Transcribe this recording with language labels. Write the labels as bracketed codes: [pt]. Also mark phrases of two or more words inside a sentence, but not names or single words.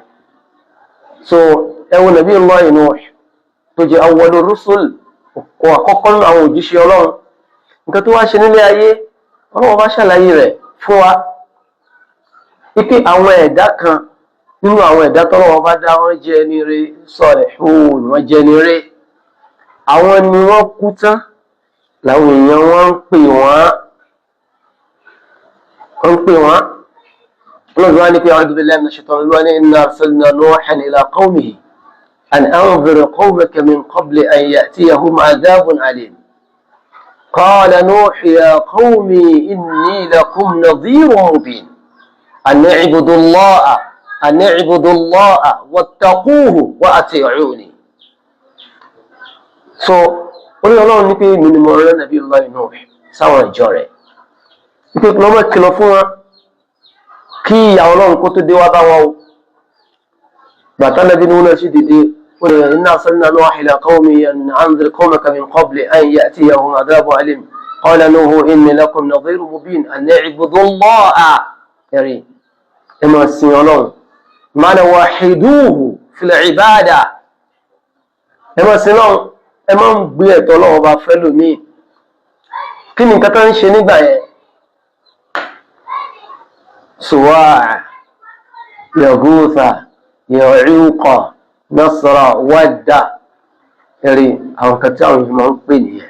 [yo] So ẹ wo nàbí Allah Nuh tó jẹ́ [ar] أول الرسل [yo] àkọ́kọ́ nínú àwọn òjíṣẹ́ Ọlọ́run nǹkan tó wá ṣe nílé ayé Ọlọ́run bá ṣàlàyé rẹ̀ fún wa wípé àwọn ẹ̀dá kan nínú àwọn ẹ̀dá tọ́lọ́run bá dá wọ́n jẹ́ ní rere salihun wọ́n jẹ́ ní rere àwọn ni wọ́n kú tán làwọn èèyàn wọ́n ń pè wọ́n ọlọ́run wá ní pé [ar] أعوذ بالله من الشيطان الرجيم إنا أرسلنا نوحا إلى قومه أن أنذر قومك من قبل أن يأتيهم عذاب أليم قال نوح يا قوم إني لكم نذير مبين أن اعبدوا الله واتقوه وأطيعون. [yo] So orí ọlọ́run ní pé mi ni mo rán nàbí Allah Nuh sáwọn ìjọ rẹ̀ wípé lọ́mọ kìlọ̀ fún wọn kí ìyà ọlọ́run kó tó dé wá bá wọn o. bàtà nàbí ni wọn náà sì dìde wọn ni [ar] إنا أرسلنا نوحا إلى قومه أن أنذر قومك من قبل أن يأتيهم عذاب أليم قال نوح إني لكم نذير مبين أن اعبدوا الله [yo] ẹ̀rí ẹ máa sin ọlọ́run [ar] من وحدوه في العبادة [yo] ẹ máa sin ọlọ́run ẹ máa ń gbé ẹ̀tọ́ Ọlọ́run bá fẹ́ lómi. Kí ni nǹkan tó ń ṣe nígbà yẹn? Suwa' Yaghutha Ya'uqa Nasra Wadda ẹ̀rí àwọn kan tí àwọn èèyàn máa ń pè nìyẹn.